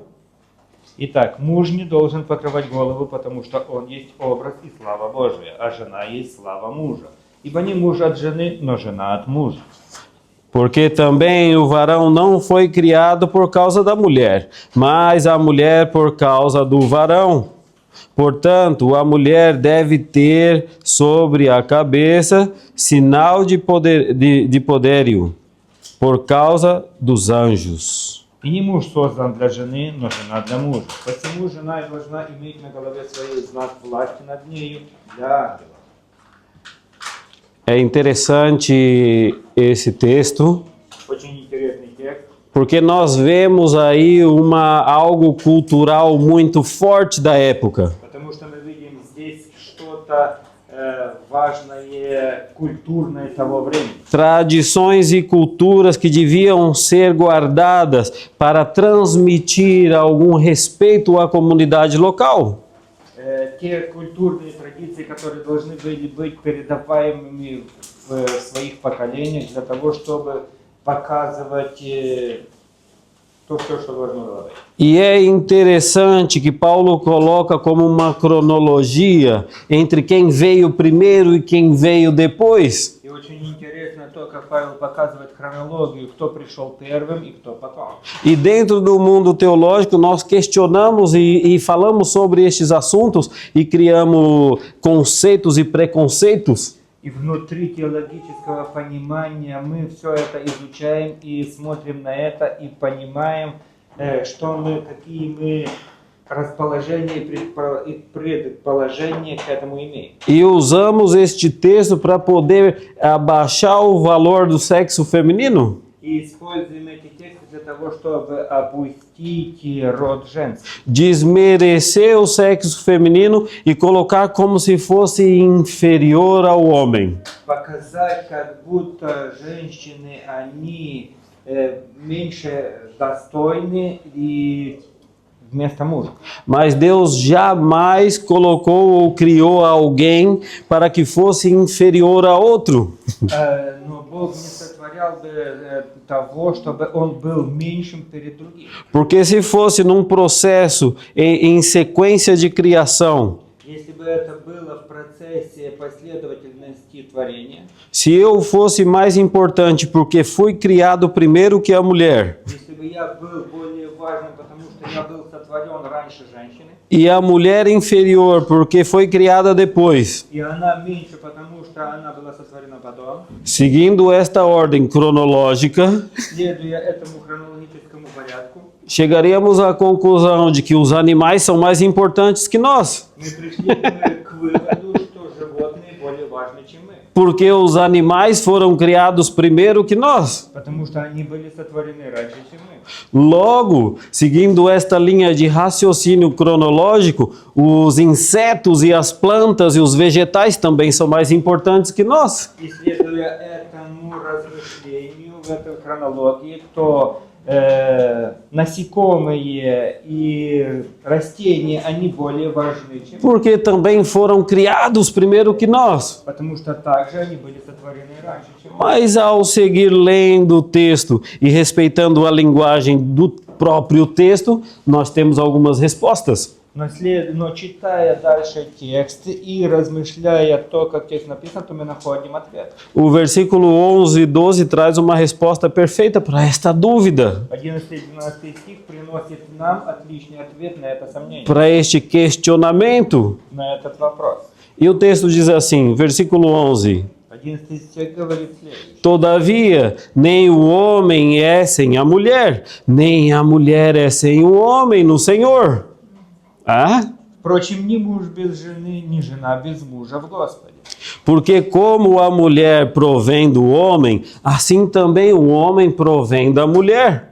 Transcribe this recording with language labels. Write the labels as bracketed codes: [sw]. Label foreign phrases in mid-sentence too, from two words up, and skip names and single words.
[ru] Итак, муж не должен покрывать голову, потому что он есть образ и слава Божия, а жена есть слава мужа. Ибо не муж от жены, но жена от мужа. [pt] Porque também o varão não foi criado por causa da mulher, mas a mulher por causa do varão. Portanto, a mulher deve ter sobre a cabeça sinal de poderio, por causa dos anjos. [ru] И не муж создан для жены, но жена для мужа. Посему жена и должна иметь на голове своей знак власти над нею для ангелов. [pt] É interessante esse texto, [ru] Очень интересный текст, [pt] porque nós vemos aí algo cultural muito forte da época. [ru] потому что мы видим здесь что-то важное культурное того времени. [pt] Tradições e culturas que deviam ser guardadas para transmitir algum respeito à comunidade local. [ru] Те культурные традиции, которые должны были быть передаваемыми в своих поколениях для того, чтобы показывать то, что должно было быть. [pt] E é interessante que Paulo coloca como uma cronologia entre quem veio primeiro e quem veio depois. [ru] И очень интересно то, как Павел показывает хронологию, кто пришел первым и кто потом. [pt] E dentro do mundo teológico nós questionamos e falamos sobre estes assuntos e criamos conceitos e preconceitos. [ru] И внутри теологического понимания мы все это изучаем и смотрим на это и понимаем, какие мы расположения и предположения к этому имеем. [pt] E usamos este texto para poder abaixar o valor do sexo feminino. [ru] И используем эти тексты для того, чтобы опустить род женский. [pt] Desmerecer o sexo feminino e colocar como se fosse inferior ao homem. [ru] Показать, как будто женщины, они меньше достойны и вместо мужа. [pt] Mas Deus jamais colocou ou criou alguém para que fosse inferior a outro. [ru] Но Бог не сотворял бы того, чтобы он был меньшим перед другим. [pt] Porque se fosse num processo em sequência de criação, [ru] Если бы это было в процессе последовательности творения, [pt] se eu fosse mais importante porque fui criado primeiro que a mulher, [ru] если бы я был более важным, потому что я был сотворен раньше женщины, [pt] e a mulher inferior porque foi criada depois, [ru] и она меньше, потому что она была сотворена потом, [pt] seguindo esta ordem cronológica, [ru] следуя этому хронологическому порядку, [pt] chegaríamos à conclusão de que os animais são mais importantes que nós. [ru] мы пришли к выводу, что животные более важны, чем мы. [pt] Porque os animais foram criados primeiro que nós. [ru] Потому что они были сотворены раньше, чем мы. [pt] Logo, seguindo esta linha de raciocínio cronológico, os insetos e as plantas e os vegetais também são mais importantes que nós. [ru] И следуя этому размышлению в этой хронологии, то насекомые и растения, они более важны, чем мы. [pt] Porque também foram criados primeiro que nós. [ru] Потому что также они были сотворены раньше, чем мы. [pt] Mas ao seguir lendo o texto e respeitando a linguagem do próprio texto, nós temos algumas respostas. [ru] Но читая дальше текст и размышляя то, как текст написан, то мы находим ответ. [pt] O versículo 11 e 12 traz uma resposta perfeita para esta dúvida, [ru] 11 и 12 стих приносит нам отличный ответ на это сомнение, [pt] para este questionamento. [ru] на этот вопрос. [pt] E o texto diz assim, versículo 11: [ru] 11 стих говорит следующее. [pt] Todavia, nem o homem é sem a mulher, nem a mulher é sem o homem no Senhor. Ah? [ru] Впрочем, ни муж без жены, ни жена без мужа в Господе. [pt] Porque como a mulher provém do homem, assim também o homem provém da mulher.